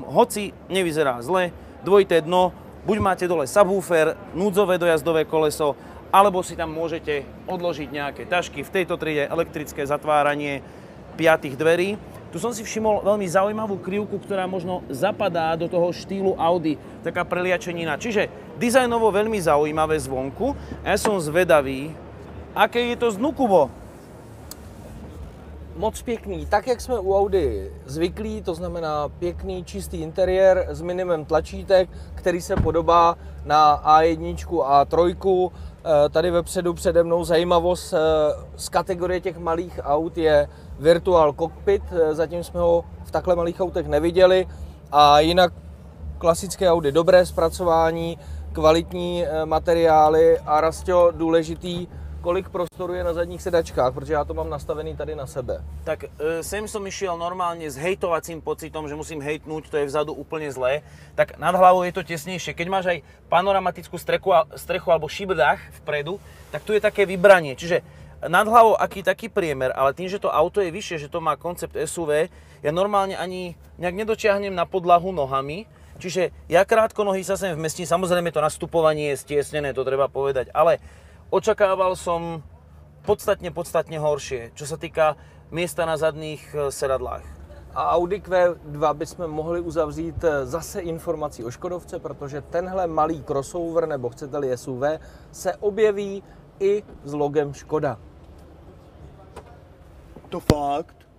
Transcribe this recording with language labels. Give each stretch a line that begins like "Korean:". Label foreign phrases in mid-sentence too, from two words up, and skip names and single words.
Slovak: Hoci nevyzerá zle, dvojité dno, buď máte dole subwoofer, núdzové dojazdové koleso, alebo si tam môžete odložiť nejaké tašky. V tejto triede elektrické zatváranie 5 dverí. Tu som si všimol veľmi zaujímavú krivku, ktorá možno zapadá do toho štýlu Audi, taká preliačenina. Čiže dizajnovo veľmi zaujímavé zvonku. A ja som zvedavý, aké je to znukuvo.
Czech: Moc pěkný, tak jak jsme u Audi zvyklí, to znamená pěkný čistý interiér s minimem tlačítek, který se podobá na A1 a 3. Tady vepředu přede mnou zajímavost z kategorie těch malých aut je Virtual Cockpit, zatím jsme ho v takhle malých autech neviděli a jinak klasické Audi, dobré zpracování, kvalitní materiály a Rastio, důležitý, kolik prostoru je na zadních sedačkách, protože já to mám nastavený tady na sebe.
Slovak: Tak sem som išiel normálne s hejtovacím pocitom, že musím hejtnúť, to je vzadu úplne zlé. Tak nad hlavou je to tesnejšie. Keď máš aj panoramatickú strechu alebo šibrdách vpredu, tak tu je také vybranie. Čiže nad hlavou taký priemer, ale tým, že to auto je vyššie, že to má koncept SUV, ja normálne ani nejak nedočiahnem na podlahu nohami. Čiže ja krátkonohý sa sem vmestím, samozrejme to nastupovanie je stiesnené, to treba povedať, ale očakával som podstatne horšie, čo sa týka miesta na zadných sedadlách.
Czech: A Audi Q2 bychom mohli uzavřít zase informací o Škodovce, protože tenhle malý crossover, nebo chcete-li SUV, se objeví i s logem Škoda. To fakt?